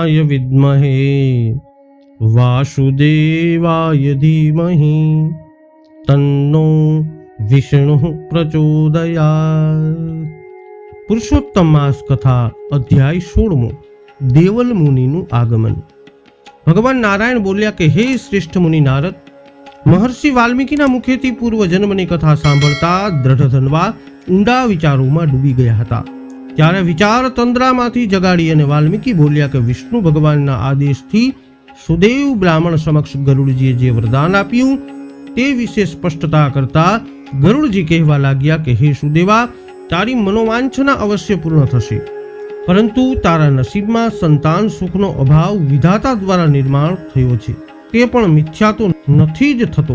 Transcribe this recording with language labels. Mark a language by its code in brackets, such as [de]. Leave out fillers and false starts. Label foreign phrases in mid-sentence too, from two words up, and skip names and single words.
[sa] विद्महे वासुदेवाय धीमहि तन्नो विष्णु प्रचोदयात्। [gu] પુરુષોત્તમ માસ કથા અધ્યાય 16 દેવલ मुनिનું આગમન। ભગવાન નારાયણ બોલ્યા કે હે શ્રેષ્ઠ મુનિ નારદ, મહર્ષિ વાલ્મીકીના મુખેથી પૂર્વ જન્મની કથા સાંભળતા દ્રઢધનવા ઊંડા વિચારોમાં ડૂબી ગયા હતા। ત્યારે વિચાર તંદ્રામાંથી જગાડી અને વાલ્મીકી બોલ્યા કે વિષ્ણુ ભગવાનના આદેશથી સુદેવ બ્રાહ્મણ સમક્ષ ગરુડજીએ જે વરદાન આપ્યું તે વિશે સ્પષ્ટતા કરતા ગરુડજી કહેવા લાગ્યા કે હે સુદેવા, તારી મનોવાંછના અવશ્ય પૂર્ણ થશે, પરંતુ તારા નસીબમાં સંતાન સુખનો અભાવ વિધાતા દ્વારા નિર્માણ થયો છે, તે પણ મિથ્યા તો નથી જ થતો।